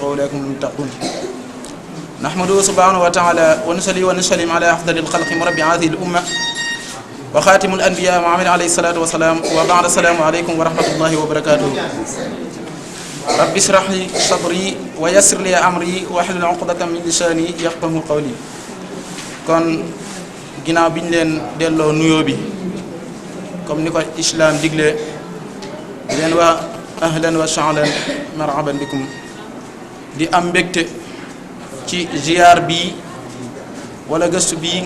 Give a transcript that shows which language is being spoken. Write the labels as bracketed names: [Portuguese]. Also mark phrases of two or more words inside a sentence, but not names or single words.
[Arabic] أولئك هم المتقون نحمده سبحانه وتعالى ونصلي ونسلم على أفضل الخلق مربي هذه الأمة وخاتم الأنبياء محمد عليه الصلاة والسلام وبعد السلام عليكم ورحمة الله وبركاته رب اشرح لي صدري ويسر لي أمري واحلل عقدة من لساني يفقهوا قولي [Wolof] kon ginnaaw bi ñu leen delloo nuyoo bi comme ni ko islam digle di leen wax [Arabic] أهلا وسهلا مرحبا بكم [Wolof] di am mbégte ci ziar bii wala gëstu bii